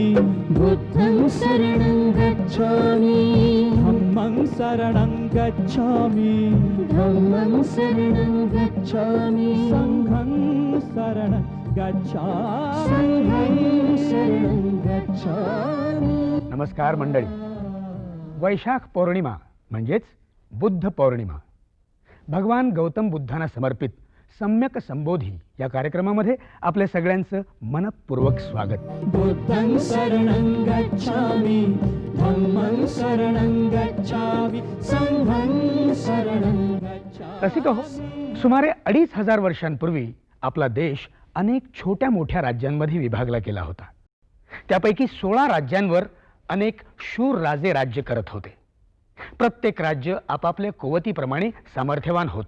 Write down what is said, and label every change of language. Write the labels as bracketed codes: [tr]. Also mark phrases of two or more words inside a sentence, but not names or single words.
[pi] बुद्धं शरणं गच्छामि धम्मं शरणं गच्छामि धम्मं शरणं गच्छामि संघं शरणं गच्छामि संघं शरणं गच्छामि। [mr] नमस्कार मंडळी. वैशाख पौर्णिमा म्हणजेच बुद्ध पौर्णिमा, भगवान गौतम बुद्धांना समर्पित सम्यक संबोधी या कार्यक्रमामध्ये आपल्या सगळ्यांचं मनपूर्वक स्वागत. [pi] बुद्धं शरणं गच्छामि धम्मं शरणं गच्छामि संघं शरणं गच्छामि। [mr] रसिक हो, सुमारे 2500 वर्षांपूर्वी आपला देश अनेक छोट्या मोठ्या राज्यांमध्ये विभागला गेला होता. त्यापैकी 16 राज्यांवर अनेक शूर राजे राज्य करत होते. प्रत्येक राज्य आपापल्या कुवतीप्रमाणे सामर्थ्यवान होतं.